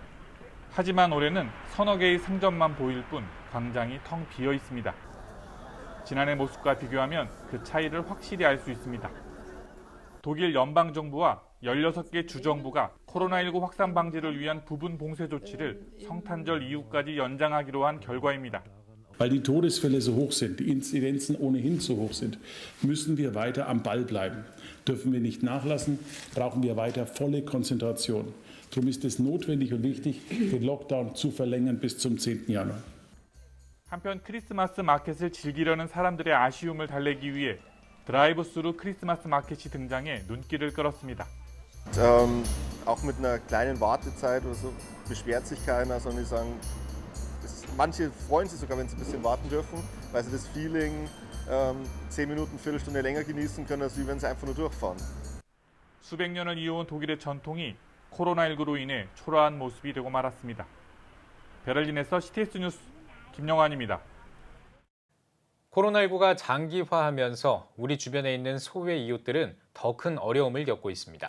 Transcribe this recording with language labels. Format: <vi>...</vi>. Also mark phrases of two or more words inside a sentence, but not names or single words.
<ko>하지만 올해는 서너 개의 상점만 보일 뿐 광장이 텅 비어 있습니다. 지난해 모습과 비교하면 그 차이를 확실히 알 수 있습니다. 독일 연방정부와 16개 주정부가 코로나19 확산 방지를 위한 부분 봉쇄 조치를 성탄절 이후까지 연장하기로 한 결과입니다.</ko> <de>Weil die Todesfälle so hoch sind, die Inzidenzen ohnehin so hoch sind, müssen wir weiter am Ball bleiben. Dürfen wir nicht nachlassen, brauchen wir weiter volle Konzentration. Darum ist es notwendig und wichtig, den Lockdown zu verlängern bis zum 10. Januar.</de> <ko>한편 크리스마스 마켓을 즐기려는 사람들의 아쉬움을 달래기 위해 드라이브스루 크리스마스 마켓이 등장해 눈길을 끌었습니다.</ko> <de>Auch mit einer kleinen Wartezeit oder so beschwert sich keiner, sondern die sagen, manche freuen sich sogar, wenn sie ein bisschen warten dürfen, weil sie das Feeling 10 Minuten, Viertelstunde länger genießen können, als wenn sie einfach nur durchfahren.</de> <ko>수백 년을 이어온 독일의 전통이 코로나19로 인해 초라한 모습이 되고 말았습니다. 베를린에서 CTS 뉴스 김영환입니다. 코로나19가 장기화하면서 우리 주변에 있는 소외 이웃들은 더 큰 어려움을 겪고 있습니다.</ko>